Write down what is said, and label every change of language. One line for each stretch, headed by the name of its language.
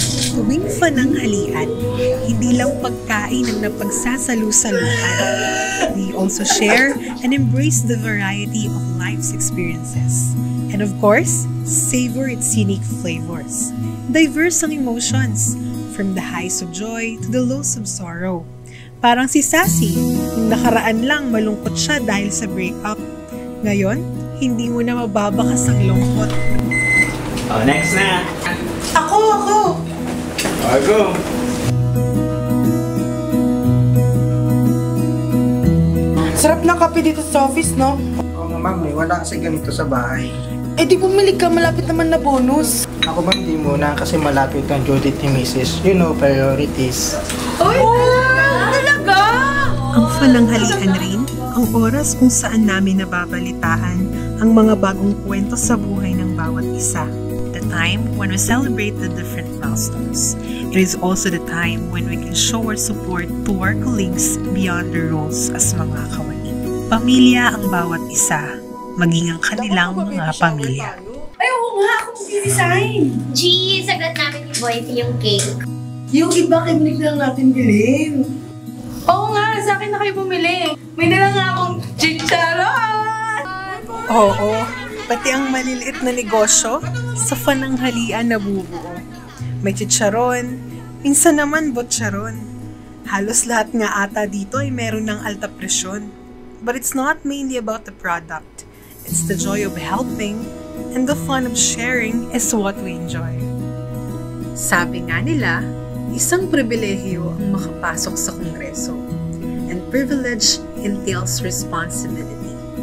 Filipino: Tuwing pananghalian, hindi lang pagkain ang napagsasalu-saluhan.
English: We also share and embrace the variety of life's experiences. And of course, savor its unique flavors. Diverse
Filipino: ang
English: emotions, from the highs of joy to the lows of sorrow.
Filipino: Parang si Sassy, nung nakaraan lang malungkot siya dahil sa breakup. Ngayon, hindi mo na mababakas ang lungkot.
English: Oh, next na!
Filipino: Ako!
English: Go!
Filipino: Sarap ng kape dito sa office, no? Oo nga ma'am, wala kasi ganito sa bahay. Eh di bumili ka, malapit naman na bonus. Ako ma'am, di muna kasi malapit ang due date ni Mrs.
English: You know, priorities.
Filipino: Uy! Talaga? Ang pananghalian rin, ang oras kung saan namin nababalitaan ang mga bagong kwento sa buhay ng bawat isa.
English: The time when we celebrate the different milestones. It is also the time when we can show our support to our colleagues beyond the roles as
Filipino: mga kawani. Pamilya ang bawat isa, maging ang kanilang mga pamilya. Ay, oo nga, ako mag-design. G, sagot namin ni Boy yung cake. Yung iba, kinig lang natin bilhin. Oo nga, sa akin na kayo bumili. May dala nga akong chicharon! Oo, pati ang maliliit na negosyo sa pananghalian nabubuo. May chicharon, minsan naman botcharon. Halos lahat nga ata dito ay meron ng alta presyon.
English: But it's not mainly about the product. It's the joy of helping and the fun of sharing is what we enjoy.
Filipino: Sabi nga nila, isang pribilehiyo ang makapasok sa Kongreso.
English: And privilege entails responsibility.